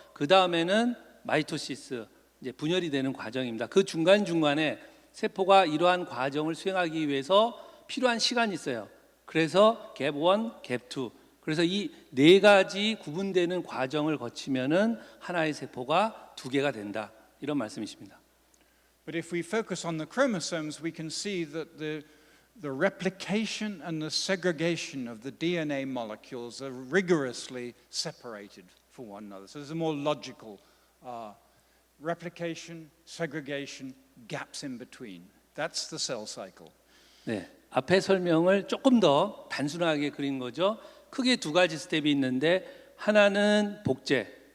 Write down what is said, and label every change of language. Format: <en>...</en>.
<ko>그 다음에는 마이토시스, 이제 분열이 되는 과정입니다. 그 중간 중간에 세포가 이러한 과정을 수행하기 위해서 필요한 시간이 있어요. 그래서 갭 1, 갭 2. 그래서 이 네 가지 구분되는 과정을 거치면은 하나의 세포가 두 개가 된다. 이런 말씀이십니다.</ko> <en>But if we focus on the chromosomes, we can see that the replication and the segregation of the DNA molecules are rigorously separated from one another. So there's a more logical replication, segregation, gaps in between. That's the cell cycle.</en> <ko>네, 앞에 설명을 조금 더 단순하게 그린 거죠. 크게 두 가지 스텝이 있는데 하나는 복제,</ko>